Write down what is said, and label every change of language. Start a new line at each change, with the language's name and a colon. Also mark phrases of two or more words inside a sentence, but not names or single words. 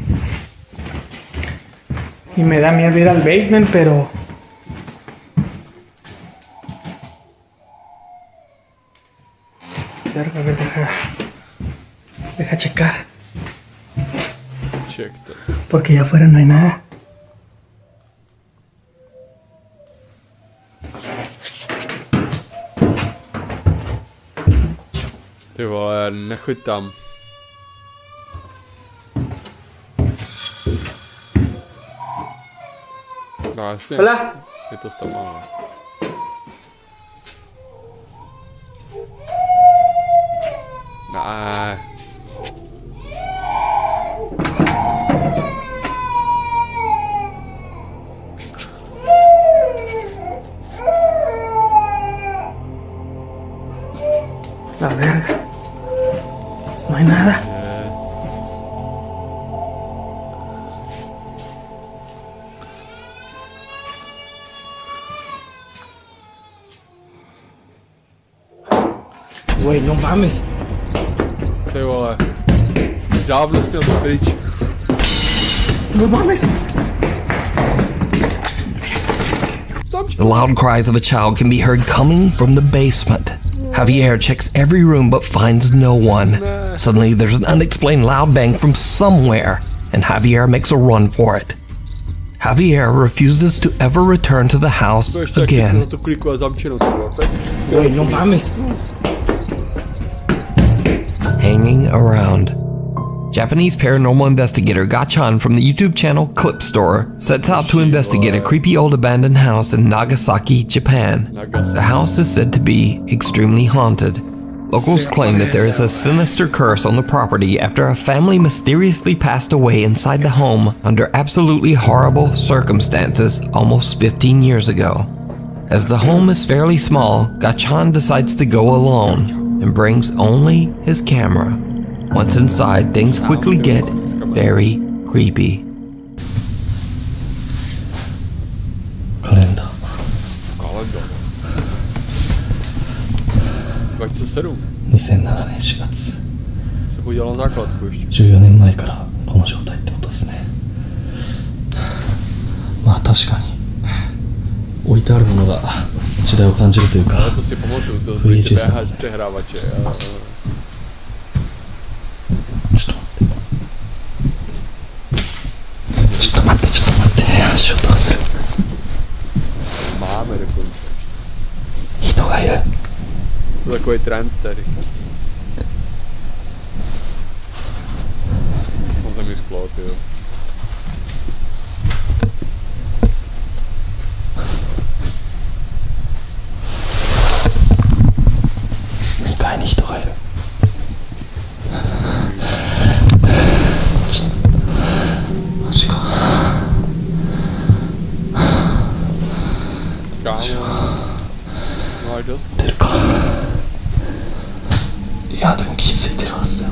Spanish: Y me da miedo ir al basement, pero verga, a ver, deja checar. Porque allá afuera no hay nada.
Czech: Ty vole, nechoď tam. No jasně. Hola. Je to tam malo. Ne.
Spanish: La verga. No hay nada. Güey, no mames.
Czech: Ty vole. Dávno jsi měl pryč.
Spanish: No mames.
English: The loud cries of a child can be heard coming from the basement. Javier checks every room but finds no one. Suddenly there's an unexplained loud bang from somewhere, and Javier makes a run for it. Javier refuses to ever return to the house again.
Spanish: Güey, no mames.
English: Hanging around. Japanese paranormal investigator Gachan from the YouTube channel Clip Store sets out to investigate a creepy old abandoned house in Nagasaki, Japan. The house is said to be extremely haunted. Locals claim that there is a sinister curse on the property after a family mysteriously passed away inside the home under absolutely horrible circumstances almost 15 years ago. As the home is fairly small, Gachan decides to go alone and brings only his camera. Once inside, things quickly get very creepy. Kalender.
Japanese: 2007. 2007年4月。
Czech: そこ dělal základku ještě.
Japanese: 14 年前からこの状態ってことですね。まあ確かに置いてあるものが時代を感じるというか。
Czech: Ale to si pamatuju, to byly ty VHS přehrávače. Máme dokonce.
Japanese: 人がいる。
Czech: To je takový trend tady. On se mi sklo, tyjo.
Japanese: Mikaj に人がいる。マジか。出るか。いやでも気づいてるはずだよね。